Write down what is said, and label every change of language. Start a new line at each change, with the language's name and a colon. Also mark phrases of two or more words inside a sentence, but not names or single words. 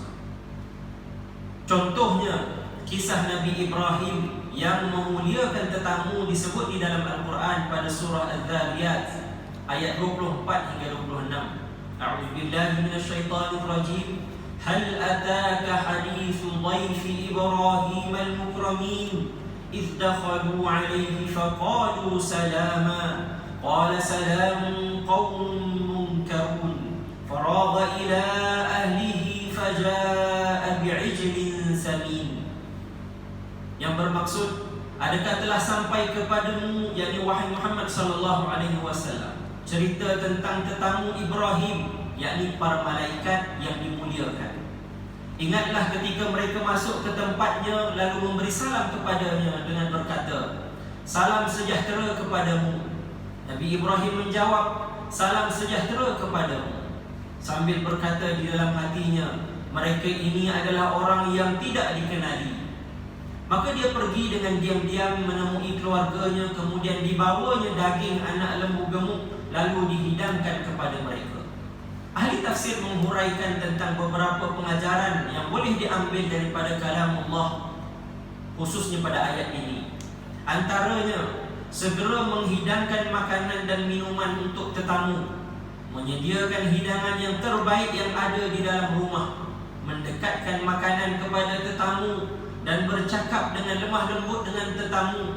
Malay: Contohnya, kisah Nabi Ibrahim yang memuliakan tetamu disebut di dalam Al-Quran pada surah Al-Dhariyat ayat 24 hingga 26.
Arabic: أعوذ بالله من الشيطان الرجيم. هل أتاك حديث ضيف إبراهيم المكرمين إذ دخلوا عليه فقالوا سلاما قال سلام قوم منكرون فراغ إلى أهله فجاء بعجل سمين.
Malay: Yang bermaksud, adakah telah sampai kepadamu, yakni wahai Muhammad
Arabic: صلى الله عليه وسلم,
Malay: cerita tentang tetamu Ibrahim yakni para malaikat yang dimuliakan. Ingatlah ketika mereka masuk ke tempatnya lalu memberi salam kepadanya dengan berkata, "Salam sejahtera kepadamu." Nabi Ibrahim menjawab, "Salam sejahtera kepadamu." Sambil berkata di dalam hatinya, mereka ini adalah orang yang tidak dikenali. Maka dia pergi dengan diam-diam menemui keluarganya, kemudian dibawanya daging anak lembu gemuk lalu dihidangkan kepada mereka. Ahli tafsir menghuraikan tentang beberapa pengajaran yang boleh diambil daripada kalam Allah, khususnya pada ayat ini. Antaranya, segera menghidangkan makanan dan minuman untuk tetamu, menyediakan hidangan yang terbaik yang ada di dalam rumah, mendekatkan makanan kepada tetamu, dan bercakap dengan lemah lembut dengan tetamu.